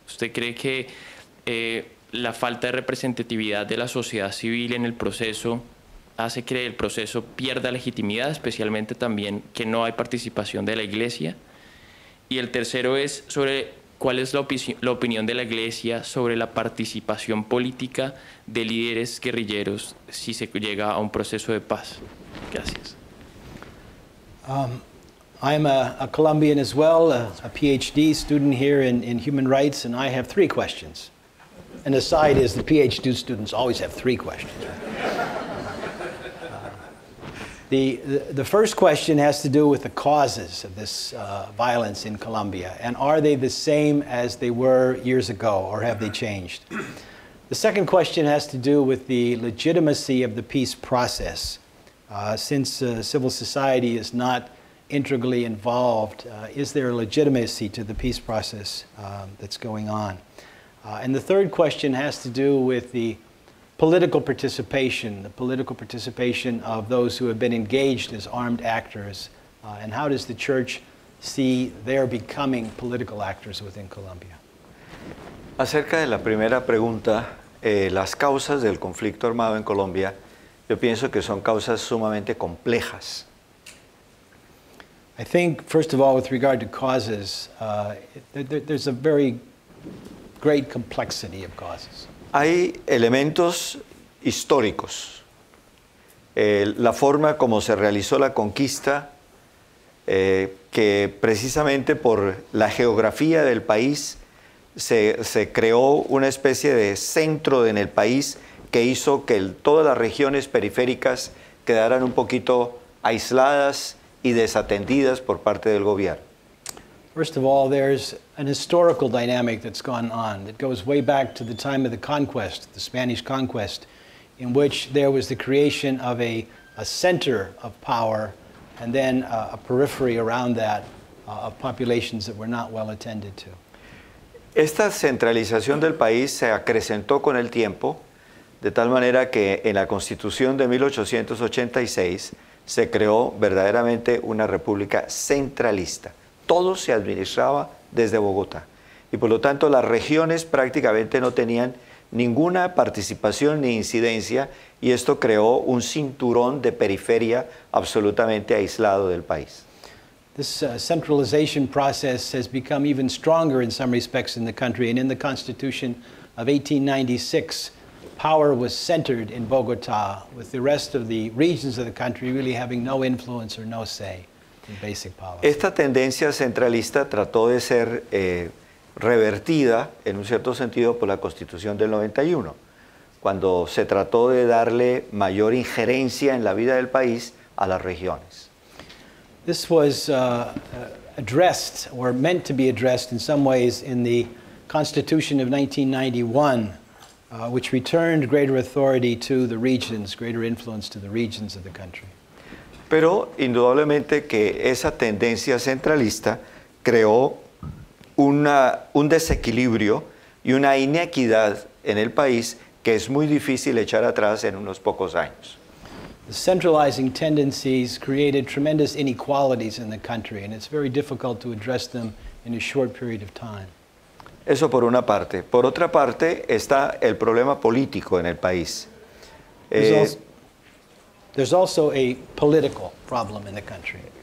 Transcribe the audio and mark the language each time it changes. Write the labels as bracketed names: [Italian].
[Spanish] ¿Usted cree que la falta de representatividad de la sociedad civil en el proceso hace que el proceso pierda legitimidad, especialmente también que no hay participación de la Iglesia? Y el tercero es sobre cuál es la opinión de la Iglesia sobre la participación política de líderes guerrilleros si se llega a un proceso de paz. Gracias. [English] I'm a Colombian as well, a PhD student here in human rights, and I have 3 questions. And the side is the PhD students always have 3 questions. The first question has to do with the causes of this violence in Colombia, and are they the same as they were years ago, or have they changed? The second question has to do with the legitimacy of the peace process. Since civil society is not integrally involved, is there a legitimacy to the peace process that's going on? And the third question has to do with the political participation of those who have been engaged as armed actors, and how does the church see their becoming political actors within Colombia? [Spanish] Acerca de la primera pregunta, las causas del conflicto armado en Colombia, yo pienso que son causas sumamente complejas. [English] I think, first of all, with regard to causes, there's a very great complexity of causes. [Spanish] Hay elementos históricos. La forma como se realizó la conquista, que precisamente por la geografía del país se creó una especie de centro en el país que hizo que todas las regiones periféricas quedaran un poquito aisladas y desatendidas por parte del gobierno. [English] First of all, there's an historical dynamic that's gone on that goes way back to the time of the conquest, the Spanish conquest, in which there was the creation of a center of power and then a periphery around that of populations that were not well attended to. [Spanish] Esta centralización del país se acrecentó con el tiempo, de tal manera que en la Constitución de 1886 se creó verdaderamente una república centralista. Todo se administraba desde Bogotá y por lo tanto las regiones prácticamente no tenían ninguna participación ni incidencia, y esto creó un cinturón de periferia absolutamente aislado del país. [English] This centralization process has become even stronger in some respects in the country, and in the Constitution of 1896, power was centered in Bogotá, with the rest of the regions of the country really having no influence or no say in basic policy. [Spanish] Esta tendencia centralista trató de ser revertida en un cierto sentido por la Constitución del 91, cuando se trató de darle mayor injerencia en la vida del país a las regiones. [English] This was addressed, or meant to be addressed in some ways, in the Constitution of 1991, which returned greater authority to the regions, greater influence to the regions of the country. [Spanish] Pero indudablemente que esa tendencia centralista creó un desequilibrio y una inequidad en el país que es muy difícil echar atrás en unos pocos años. [English] The centralizing tendencies created tremendous inequalities in the country, and it's very difficult to address them in a short period of time. [Spanish] Eso por una parte. Por otra parte está el problema político en el país. [English] There's also a political problem in the country.